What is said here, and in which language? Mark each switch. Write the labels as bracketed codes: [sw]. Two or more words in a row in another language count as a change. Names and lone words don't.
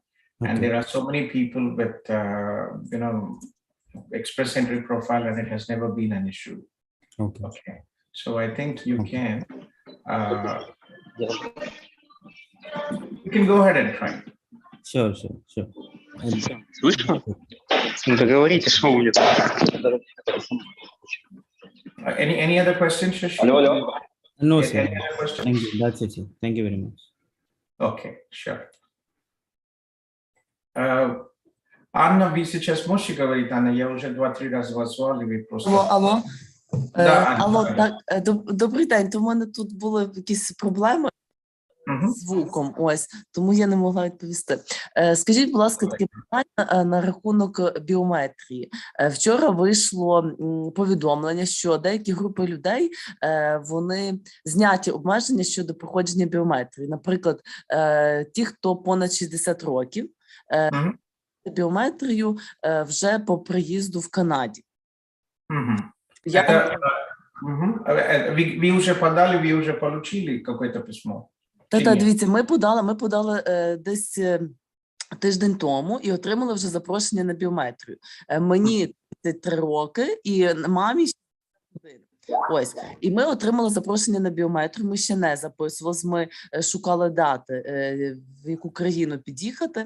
[en] Okay. And there are so many people with, express entry profile, and it has never been an issue. Okay. So I think you can, you can go ahead and try. Sure. [ru] Слышно? Договоритесь, что будет. [en] Any other questions, Shashi? Hello. No, sir. Thank you. That's it, sir. Thank you very much. Okay, sure. [ru] Анна, вы сейчас можете говорить, Анна? Я уже 2-3 раза вас звал, и вы просто... Алло. Да, [uk] Алло, так, добрий день. То в мене тут були якісь проблеми з звуком, ось, тому я не могла відповісти. Скажіть, будь ласка, таке питання на рахунок біометрії. Вчора вийшло повідомлення, що деякі групи людей, вони зняті обмеження щодо проходження біометрії. Наприклад, ті, хто понад 60 років, біометрію вже по приїзду в Канаді. [ru] Вы уже подали, вы уже получили какое-то письмо? [uk] Та, дивіться, ми подали десь тиждень тому і отримали вже запрошення на біометрію. Мені 33 роки і мамі 61. Ось. І ми отримали запрошення на біометрію, ми ще не записувалися, ми шукали дати, в яку країну під'їхати.